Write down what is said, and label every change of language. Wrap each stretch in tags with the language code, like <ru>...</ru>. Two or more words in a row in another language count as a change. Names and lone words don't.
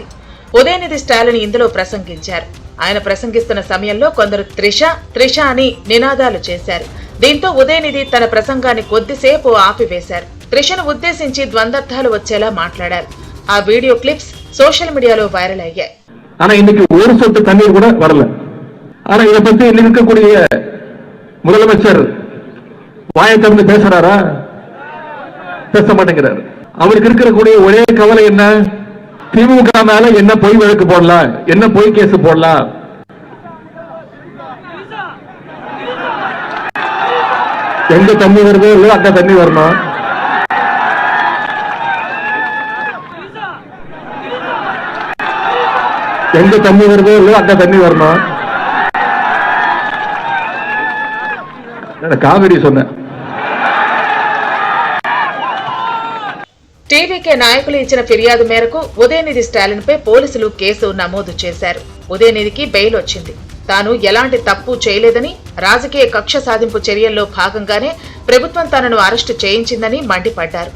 <te>ఉదయనిధి స్టాలిన్ ఇందులో ప్రసంగించారు. ఆయన ప్రసంగిస్తున్న సమయంలో కొందరు త్రిష అని నినాదాలు చేశారు. దీంతో ఉదయనిధి తన ప్రసంగాన్ని కొద్దిసేపు ఆపివేశారు. త్రిషను ఉద్దేశించి ద్వంద్వర్థాలు వచ్చేలా మాట్లాడారు. ఆ</te> <en>video clips social media-lo</en> <te>వైరల్ అయ్యాయి.</te> <ta>ஆனா இதை பத்தி இருக்கக்கூடிய முதலமைச்சர் வாயை திறந்து பேசுறாரா? பேச மாட்டேங்கிறார். அவருக்கு இருக்கக்கூடிய ஒரே கவலை என்ன? திமுக மேல என்ன பொய் வழக்கு போடலாம், என்ன பொய் கேஸ் போடலாம். எங்க தண்ணி வருதோ இல்லையோ அங்க தண்ணி வரணும். எங்க தண்ணி வருதோ இல்லையோ அங்க தண்ணி வரணும். காவேரி சொன்ன</ta> <te>టీవీకే నాయకులు ఇచ్చిన ఫిర్యాదు మేరకు ఉదయనిధి స్టాలిన్ పై పోలీసులు కేసు నమోదు చేశారు. ఉదయనిధికి బెయిల్ వచ్చింది. తాను ఎలాంటి తప్పు చేయలేదని, రాజకీయ కక్ష సాధింపు చర్యల్లో భాగంగానే ప్రభుత్వం తనను అరెస్టు చేయించిందని మండిపడ్డారు.</te>